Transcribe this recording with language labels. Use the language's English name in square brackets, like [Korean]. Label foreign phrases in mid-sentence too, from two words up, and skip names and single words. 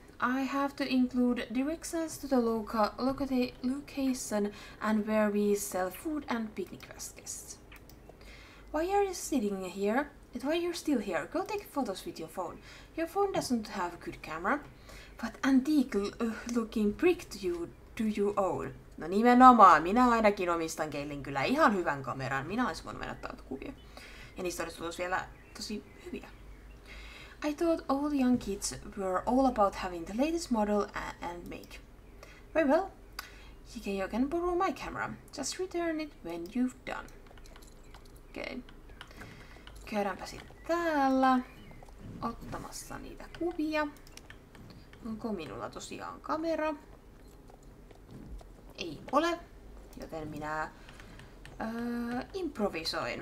[English] I have to include directions to the location and where we sell food and picnic baskets. Why are you sitting here? Why you're still here? Go take photos with your phone. Your phone doesn't have a good camera. What antique looking brick do you own? [Finnish] No nimenomaan, minä ainakin omistan Keilin kyllä ihan hyvän kameran. Minä olisin voinut mennä ottaa kuvia. Ja niistä olisi tullut vielä tosi hyviä. [English] I thought all young kids were all about having the latest model and make. Very well. You can borrow my camera. Just return it when you've done. [Finnish] Okei. Käydäänpä sitten täällä ottamassa niitä kuvia. Onko minulla tosiaan kamera? Ei ole, joten minä improvisoin.